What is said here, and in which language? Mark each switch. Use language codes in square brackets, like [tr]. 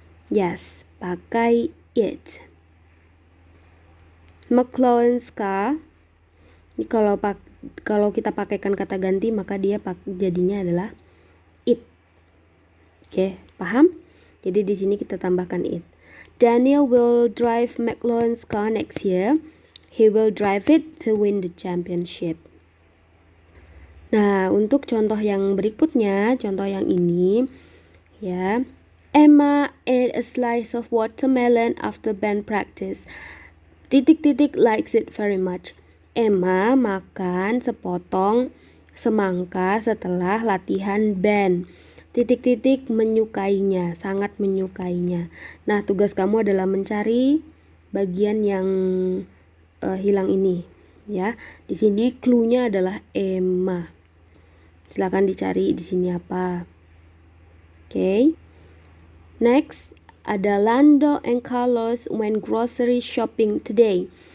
[en] Yes, [id] pakai it. [en] McLaren's car. [id] Ini kalau kita pakaikan kata ganti maka dia jadinya adalah it. Oke, paham? Jadi di sini kita tambahkan it. [en] Daniel will drive McLaren's car next year. He will drive it to win the championship. [id] Nah, untuk contoh yang berikutnya, contoh yang ini, ya. [en] Emma ate a slice of watermelon after band practice. Titik-titik likes it very much. [id] Emma makan sepotong semangka setelah latihan band. Titik-titik menyukainya, sangat menyukainya. Nah, tugas kamu adalah mencari bagian yang hilang ini, ya. Di sini clue-nya adalah Emma. Silakan dicari di sini apa. Oke. [en] Next, [id] ada [en] Lando and Carlos went grocery shopping today.